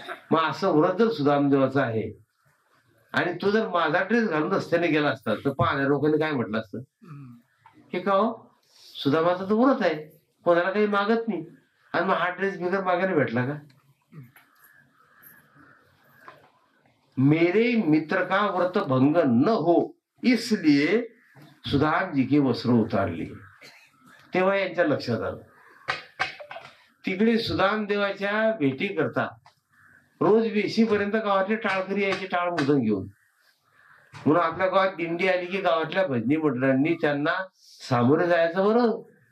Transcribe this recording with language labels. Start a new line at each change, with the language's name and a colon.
Marathi: मग असं व्रत जर सुदामदेवाचं आहे, आणि तो जर माझा ड्रेस घालून रस्त्याने गेला असता तर पाहण्या लोकांनी काय म्हटलं असतं, हे का हो सुदामाचं तर व्रत आहे, कोणाला काही मागत नाही, आणि मग हा ड्रेस बिगर मागायला भेटला का.
Hindi: मेरे मित्र का व्रत भंग न हो इसलिए सुदाम जी की वस्त्र उतारली.
Marathi: तेव्हा यांच्या लक्षात आलं. तिकडे सुदाम देवाच्या भेटी करता रोज वेशीपर्यंत गावातले टाळकरी यायचे, टाळ मुदन घेऊन. म्हणून आपल्या गावात दिंडी आली की गावातल्या भजनी मंडळांनी त्यांना सामोरे जायचं बरं.